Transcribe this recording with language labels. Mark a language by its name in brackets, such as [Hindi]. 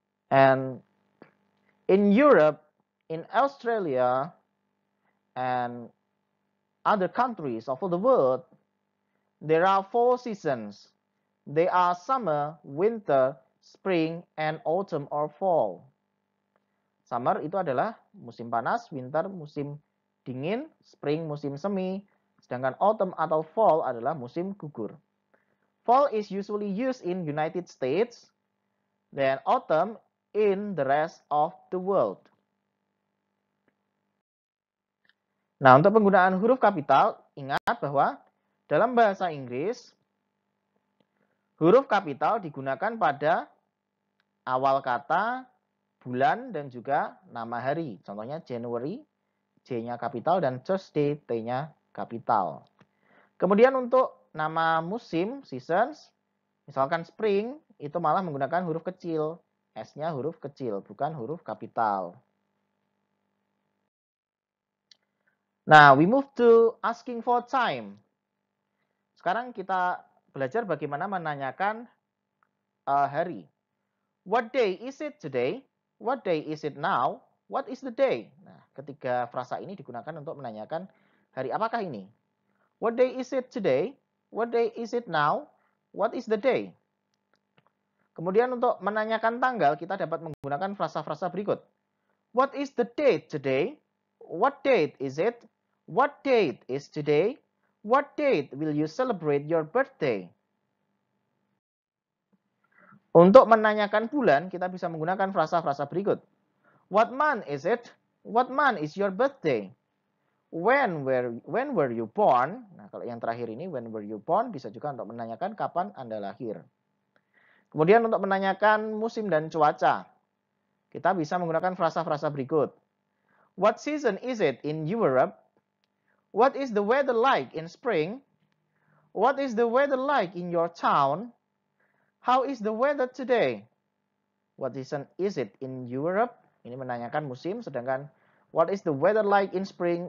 [English] And in Europe, in Australia, and other countries of the world, there are 4 seasons. They are summer, winter, spring, and autumn or fall. [Indonesian] Summer itu adalah musim panas, winter musim dingin, spring musim semi, sedangkan autumn atau fall adalah musim gugur. [English] Fall is usually used in United States, then autumn in the rest of the world. [Indonesian] Nah, untuk penggunaan huruf kapital, ingat bahwa dalam bahasa Inggris, huruf kapital digunakan pada awal kata, bulan, dan juga nama hari. Contohnya January, J-nya kapital, dan Thursday, T-nya kapital. Kemudian untuk nama musim, seasons, misalkan spring, itu malah menggunakan huruf kecil. S-nya huruf kecil, bukan huruf kapital. [English] Nah, we move to asking for time. [Indonesian] Sekarang kita belajar bagaimana menanyakan hari. [English] What day is it today? What day is it now? What is the day? [Indonesian] Nah, ketiga frasa ini digunakan untuk menanyakan hari apakah ini. [English] What day is it today? What day is it now? What is the day? [Indonesian] Kemudian untuk menanyakan tanggal, kita dapat menggunakan frasa-frasa berikut. [English] What is the date today? What date is it? What date is today? What date will you celebrate your birthday? [Indonesian] Untuk menanyakan bulan, kita bisa menggunakan frasa-frasa berikut. [English] What month is it? What month is your birthday? When were you born? [Indonesian] Nah, kalau yang terakhir ini, [English] when were you born, [Indonesian] bisa juga untuk menanyakan kapan Anda lahir. Kemudian untuk menanyakan musim dan cuaca, kita bisa menggunakan frasa-frasa berikut. [English] What season is it in Europe? What is the weather like in spring? What is the weather like in your town? How is the weather today? What season is it in Europe? [Indonesian] Ini menanyakan musim, sedangkan [English] what is the weather like in spring?